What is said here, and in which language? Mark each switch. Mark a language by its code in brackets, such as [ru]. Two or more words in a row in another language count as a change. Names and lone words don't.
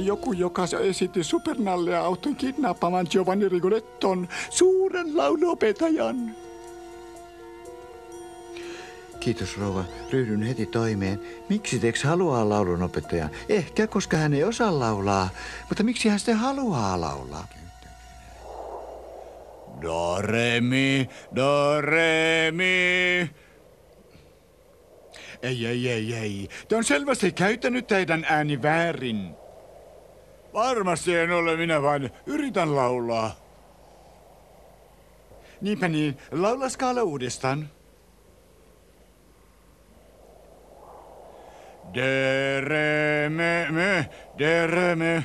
[fi] Joku, joka esitti Supernalle ja auttoi kidnappaamaan Giovanni Rigoletton, suuren lauluopettajan. Kiitos rouva, ryhdyn heti toimeen. Miksi Tex haluaa laulunopettajan? Ehkä, koska hän ei osaa laulaa. Mutta miksi hän sitten haluaa laulaa? Do, re, mi, do, re, mi. Ei. Te on selvästi käyttänyt teidän ääni väärin. Varmasti en ole, minä vain yritän laulaa. Niinpä niin, laula skaala uudestaan. De, re, me, de, re, me.